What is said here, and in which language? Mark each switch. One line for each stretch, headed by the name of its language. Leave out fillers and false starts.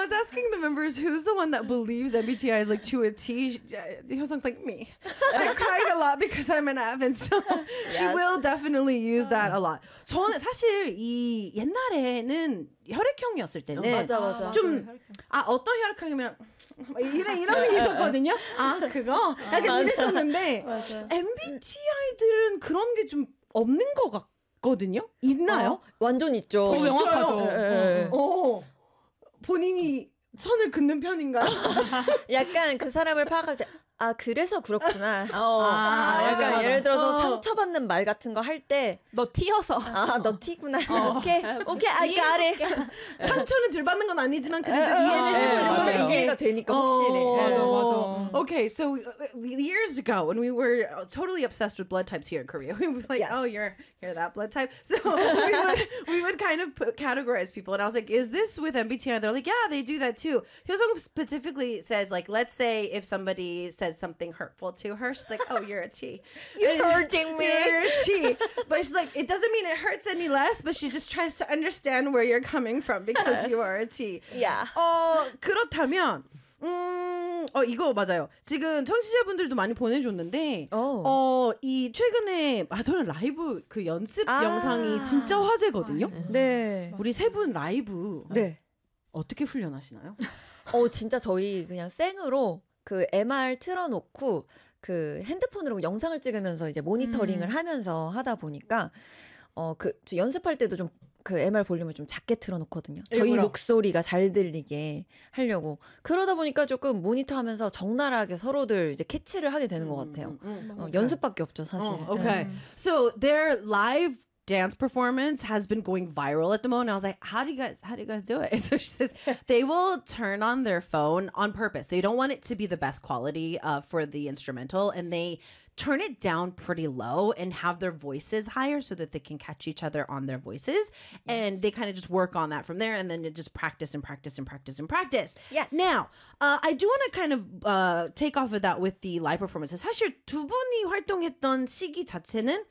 English: was asking the members who's the one that believes MBTI is like to a T. Hyosung's like me. I cried a lot because I'm an F, and so she will definitely use that a lot.
Korean: 저는 사실 이 옛날에는 혈액형이었을 때는 좀 아 어떤 혈액형이면 이런 게 있었거든요. 아 그거 약간 이랬었는데 MBTI들은 그런 게 좀 없는 것 같. 거든요? 있나요? 아, 완전 있죠. 더 명확하죠. 어, 본인이 선을 긋는 편인가요? 약간 그 사람을 파악할 때 아 그래서 그렇구나. 약간 맞아. 예를 들어서 상처받는 말 같은 거 할 때 너 티여서 아 너 티구나. 오케이
English: I got it.
Korean: 상처는 덜 받는 건 아니지만 그래도 이해는 해보려고 이해가 되니까 확실히. 맞아.
English: Okay, so years ago when we were totally obsessed with blood types here in Korea, we were like, oh, you're that blood type. So we would kind of put, categorize people, and I was like, is this with MBTI? They're like, yeah, they do that too. He also specifically says like, let's say if somebody says something hurtful to her, she's like, oh, you're a T. You're hurting me. You're a T. But she's like, it doesn't mean it hurts any less, but she just tries to understand where you're coming from because you are a T. Yeah.
Korean: 그렇다면 이거 맞아요. 지금 청취자분들도 많이 보내줬는데 이 최근에 마돈나 라이브 그 연습 영상이 진짜 화제거든요. 네. 우리 세 분 라이브 네. 어떻게 훈련하시나요? 진짜 저희 그냥 생으로 그 MR 틀어놓고 그 핸드폰으로 영상을 찍으면서 이제 모니터링을 하면서 하다 보니까 저 연습할 때도 좀 그 MR 볼륨을 좀 작게 틀어놓거든요. 일부러. 저희 목소리가 잘 들리게 하려고 그러다 보니까 조금 모니터하면서 적나라하게 서로들 이제 캐치를 하게 되는 것 같아요. 연습밖에 없죠 사실.
English: Okay. So their live dance performance has been going viral at the moment. I was like, how do you guys do it? So she says they will turn on their phone on purpose. They don't want it to be the best quality for the instrumental, and they turn it down pretty low and have their voices higher so that they can catch each other on their voices. Yes. And they kind of just work on that from there, and then just practice and practice and practice and practice. Yes. Now, I do want to kind of take off of that with the live performances.
Korean: 사실 두 분이 활동했던 시기 자체는